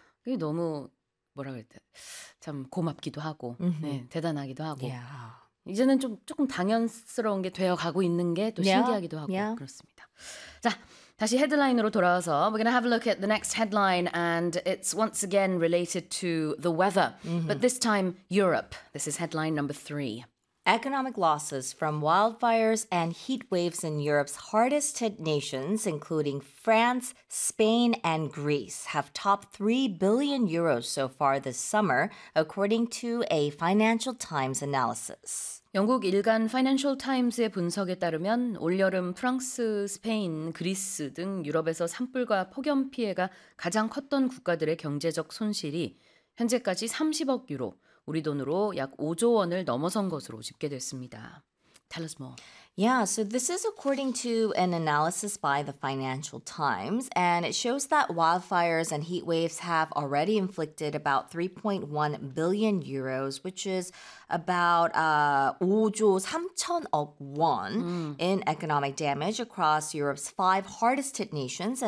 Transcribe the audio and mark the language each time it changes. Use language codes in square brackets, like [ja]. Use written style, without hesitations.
[ko] 이게 너무 뭐라 그럴 때참 고맙기도 하고, 네, 대단하기도 하고. 이제는 좀 조금 당연스러운 게 되어 가고 있는 게또 신기하기도 하고 그렇습니다. 자, 다시 헤드라인으로 돌아와서 [en] We're gonna have a look at the next headline and it's once again related to the weather, but this time Europe. This is headline number three. Economic losses from wildfires and heat waves in Europe's hardest-hit nations, including France, Spain, and Greece, have topped 3 billion euros so far this summer, according to a Financial Times analysis. [ko] 영국 일간 파이낸셜 타임스의 분석에 따르면 올여름 프랑스, 스페인, 그리스 등 유럽에서 산불과 폭염 피해가 가장 컸던 국가들의 경제적 손실이 현재까지 30억 유로, 우리 돈으로 약 5조 원을 넘어선 것으로 집계됐습니다. [en] Tell us more. Yeah, so this is according to an analysis by the Financial Times, and it shows that wildfires and heat waves have already inflicted about 3.1 billion euros, which is about [ko] 5조 3천억 원 [en] in economic damage across Europe's five hardest-hit nations.